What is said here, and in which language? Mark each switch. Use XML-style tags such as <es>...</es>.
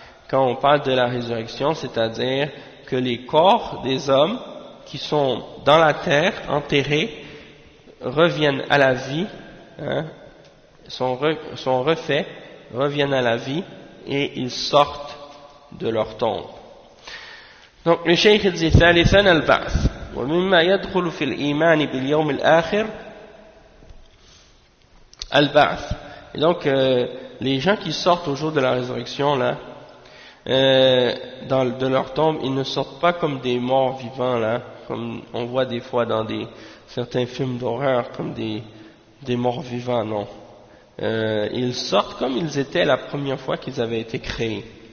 <fr>Quand on parle de la résurrection, c'est-à-dire que les corps des hommes qui sont dans la terre, enterrés, reviennent à la vie, hein, sont refaits, reviennent à la vie et ils sortent de leur tombe. Donc le cheikh dit</fr> <ar>ثالثا البعث ومما يدخل في الإيمان باليوم الآخر البعث.</ar> <fr>Et donc les gens qui sortent au jour de la résurrection là, de leur tombe, ils ne sortent pas comme des morts vivants là, comme on voit des fois dans certains films d'horreur comme des morts vivants, non. Ils sortent comme ils étaient la première fois qu'ils avaient été créés.</fr>